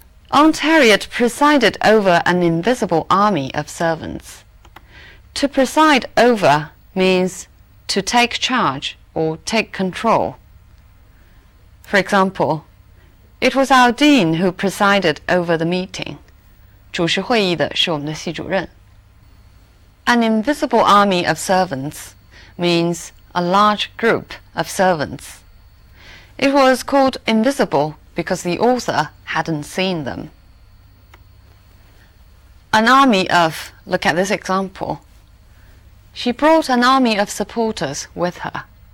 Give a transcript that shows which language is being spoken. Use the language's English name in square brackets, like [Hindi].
[English] Aunt Harriet presided over an invisible army of servants. To preside over means to take charge or take control. For example, it was our dean who presided over the meeting. [Chinese] 主持会议的是我们的系主任。 [English] An invisible army of servants means a large group of servants. It was called invisible because the author hadn't seen them. An army of, look at this example. She brought an army of supporters with her.